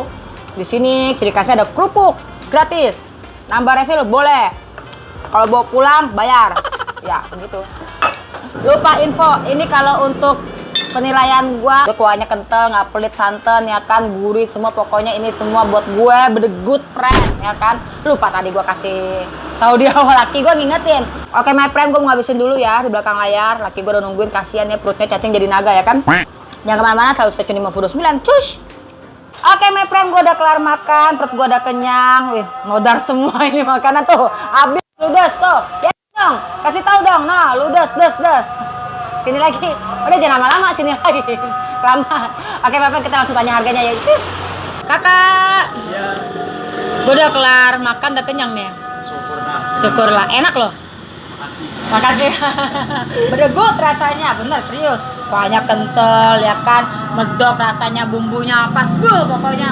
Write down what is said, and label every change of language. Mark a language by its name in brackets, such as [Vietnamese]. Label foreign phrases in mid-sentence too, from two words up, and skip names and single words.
[Indonesian] Di sini ciri khasnya ada kerupuk gratis. Nambah refill boleh. Kalau bawa pulang bayar. Ya, begitu. Lupa info, ini kalau untuk penilaian gua kuahnya kental, nggak pelit, santan ya kan, gurih semua, pokoknya ini semua buat gue [English] the good friend [Indonesian] ya kan. Lupa tadi gua kasih tahu di awal, laki gua ngingetin. [English] Oke my friend, [Indonesian] gua mau ngabisin dulu ya di belakang layar. Laki gua udah nungguin, kasihan ya perutnya cacing jadi naga ya kan. Jangan kemana-mana, selalu [English] stay tune [Indonesian] di Movo29. Cus! [English] Oke my friend, [Indonesian] gue udah kelar makan, perut gue udah kenyang. Wih, modar semua ini makanan tuh. Habis, ludes tuh. Ya dong, kasih tahu dong. Nah, ludes, des. Sini lagi. Udah jangan lama-lama, sini lagi. Kelamaan. Oke [English] my friend, [Indonesian] kita langsung tanya harganya ya. Cus! Kakak! Iya. Gue udah kelar makan, udah kenyang nih. Syukurlah. Enak loh. Makasih. Makasih. Bedegut rasanya, bener serius. kuahnya kental ya kan, medok rasanya, bumbunya apa, pokoknya.